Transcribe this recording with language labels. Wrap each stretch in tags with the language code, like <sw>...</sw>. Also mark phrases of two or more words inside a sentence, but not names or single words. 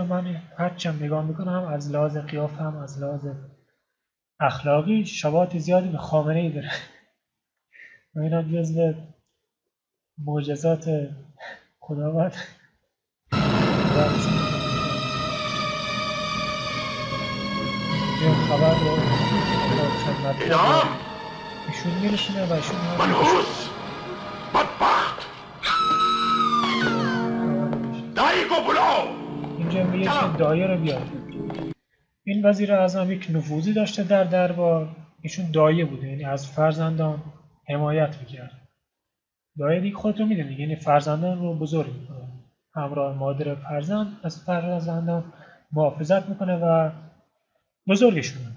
<fa>من هرچند نگاه میکنم از لحاظ قیافه هم از لحاظ اخلاقی شباهت زیادی به خامنه‌ای داره و این هم جزو معجزات خداوند. اینجا خبر رو خدمت ایشون میرسونه و ایشون</fa> <hi>मनहूस, बदबख्त, को बुलाओ।</hi> <fa>اینجا میگه که دایه رو بیار. این وزیر اعظم یک نفوذی داشته در دربار، ایشون دایه بوده، یعنی از فرزندان حمایت میکرد. دایه دیگه خودتون میدونید، یعنی فرزندان رو بزرگ میکنه، همراه مادر فرزند از فرزندان محافظت میکنه و بزرگشون میکنه.</fa>